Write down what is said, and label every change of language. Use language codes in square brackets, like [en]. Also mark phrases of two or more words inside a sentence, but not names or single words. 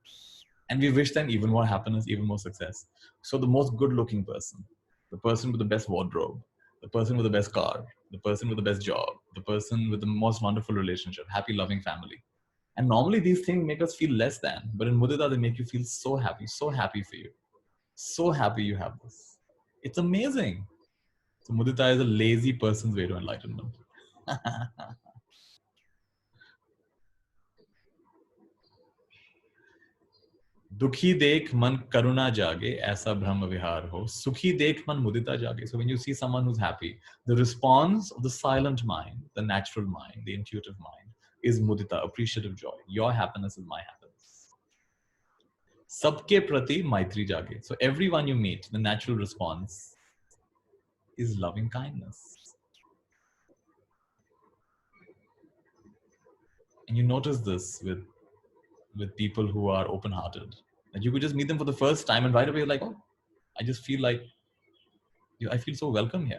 [en] And we wish them even more happiness, even more success. So the most good looking person, the person with the best wardrobe, the person with the best car, the person with the best job, the person with the most wonderful relationship, happy, loving family. And normally these things make us feel less than, but in mudita, they make you feel so happy for you. So happy you have this. It's amazing. So mudita is a lazy person's way to enlightenment. [hi] दुखी देख मन करुणा जागे, ऐसा ब्रह्म विहार हो. सुखी देख मन मुदिता जागे. [en] So when you see someone who's happy, the response of the silent mind, the natural mind, the intuitive mind, is mudita, appreciative joy. Your happiness is my happiness. [hi] सबके प्रति मैत्री जागे. [en] So everyone you meet, the natural response is loving kindness. And you notice this with people who are open-hearted. That you could just meet them for the first time and right away you're like, oh, I just feel like, I feel so welcome here.